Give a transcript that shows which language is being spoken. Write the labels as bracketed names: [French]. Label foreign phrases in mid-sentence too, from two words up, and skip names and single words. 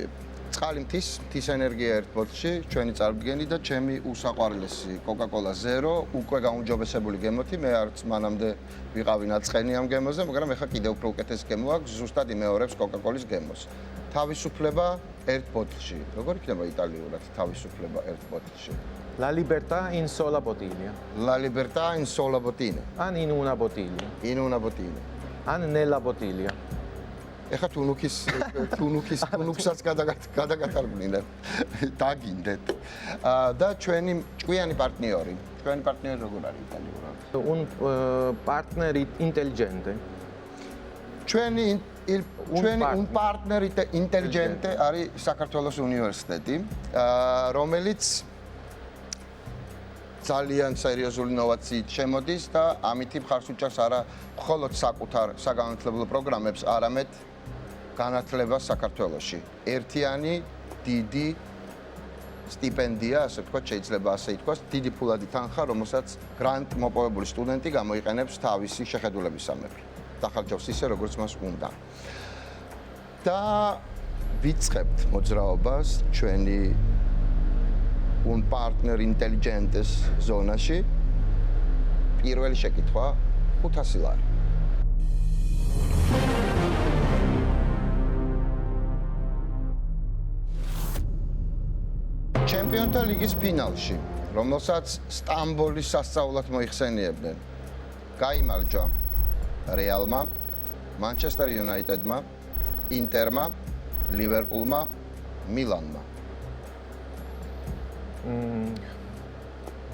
[Georgian] წყალი მთის ენერგია ერთ ბოთლში, ჩვენი წარდგენი და ჩემი უსაყვარლესი Coca-Cola Zero, უკვე გაუმჯობესებული გემოთი, მე არც მანამდე ვიყავი ნაწყენი ამ გემოზე, მაგრამ ეხლა კიდე უფრო უკეთესი გემო აქვს, ზუსტად იმეორებს Coca-Cola-ის გემოს. თავისუფლება ერთ ბოთლში. როგორ იქნება იტალიურად თავისუფლება ერთ ბოთლში? [Italian] La libertà in sola bottiglia. La libertà in sola bottiglia. ან in una bottiglia. In una bottiglia. ან nella bottiglia. [Georgian] ეხლა თუნუქსაც გადაგათარგმნინეთ. დაგინდეთ. და ჩვენი ჭკვიანი პარტნიორი. ჩვენი პარტნიორი როგორ არის იტალიურად? [Italian] Un partner intelligente. [Georgian] ჩვენი [Italian] un partner intelligente [Georgian] არის საქართველოს უნივერსიტეტი, რომელიც ძალიან სერიოზული ინოვაციით შემოდის და ამითი მხარს უჭერს არა მხოლოდ საკუთარ საგანმანათლებლო პროგრამებს, არამედ განათლებას საქართველოში. ერთიანი დიდი სტიპენდია, ასე ვთქვათ, შეიძლება ასე ითქვას, დიდი ფულადი თანხა, რომელსაც გრანტ მოპოვებული სტუდენტი გამოიყენებს თავისი შეხედულების სამეფი. დახარჯავს ისე, როგორც მას უნდა. და ვიწყებთ მოძრაობას ჩვენი [Italian] un partner intelligentes [Georgian] ზონაში. პირველი შეკითხვა 500 ლარი. ჩემპიონთა ლიგის ფინალში, რომელსაც სტამბოლის სასწაულად მოიხსენიებდნენ, გაიმარჯვა რეალმა, მანჩესტერ იუნაიტედმა, ინტერმა, ლივერპულმა, მილანმა.